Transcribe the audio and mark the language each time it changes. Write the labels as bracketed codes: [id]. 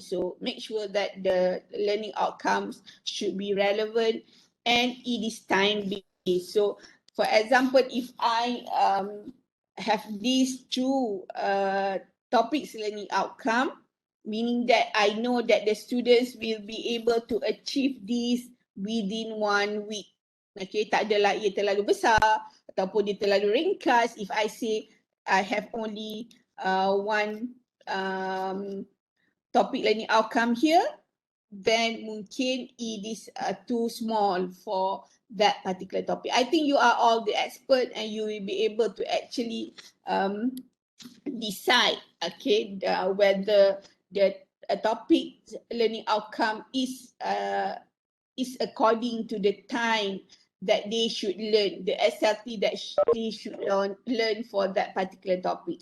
[en] So make sure that the learning outcomes should be relevant and it is time-based. So for example, if I have these two topics learning outcome, meaning that I know that the students will be able to achieve this within 1 week. [ms] Okay, tak adalah ia terlalu besar ataupun dia terlalu ringkas. [en] If I say I have only one topic learning outcome here, then mungkin it is too small for that particular topic. I think you are all the expert and you will be able to actually decide, okay, whether the topic learning outcome is according to the time that they should learn, the SLT that they should learn for that particular topic.